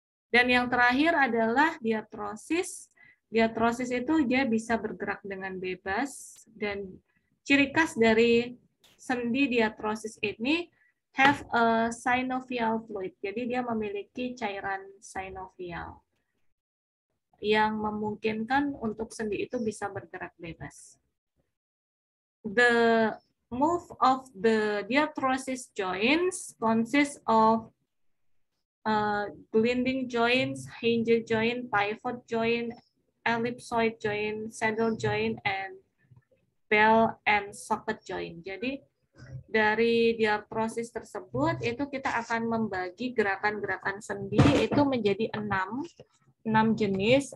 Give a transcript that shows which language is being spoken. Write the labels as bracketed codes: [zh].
[id] Dan yang terakhir adalah diarthrosis. Diarthrosis itu dia bisa bergerak dengan bebas, dan ciri khas dari sendi diarthrosis ini [en] have a synovial fluid. [id] Jadi dia memiliki cairan synovial yang memungkinkan untuk sendi itu bisa bergerak bebas. [en] The move of the diarthrosis joints consists of gliding joints, hinge joint, pivot joint, ellipsoid joint, saddle joint, and bell and socket joint. [id] Jadi dari diarthrosis tersebut itu kita akan membagi gerakan-gerakan sendi itu menjadi 6 jenis.